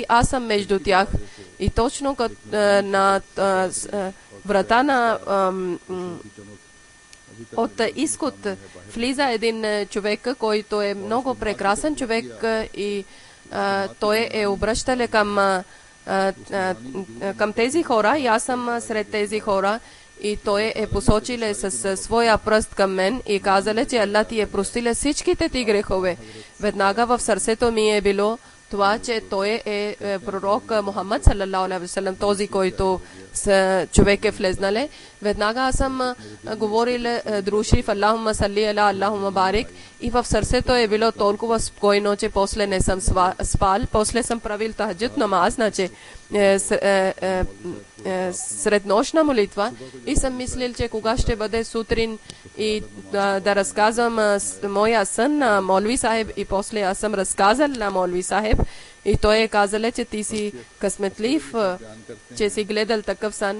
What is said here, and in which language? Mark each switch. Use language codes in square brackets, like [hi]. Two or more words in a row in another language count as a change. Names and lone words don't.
[bg] Аз съм между тях и точно на врата на от изход влиза един човек, който е много прекрасен човек и той е обръщал към тези хора и аз съм сред тези хора и той е посочил с своя пръст към мен и казал, че Аллах ти е простил всичките ти грехове. Веднага в сърцето ми е било това, че той е пророк Мухаммад [ar] صلى الله عليه وسلم, [bg] този, който човек е влезнал. Веднага аз съм говорил друшриф [ar] اللهم صل على اللهم بارك [bg] и в сърцето е било толкова спокойно, че после не съм спал. После съм правил [ur] تہجد نماز, [bg] значи среднощна молитва и съм мислил, че кога ще бъде сутрин и да разказвам моя сън на Молви Сахеб и после аз съм разказал на Молви Сахеб и той е казал, че ти си късметлив, че си гледал такъв сън.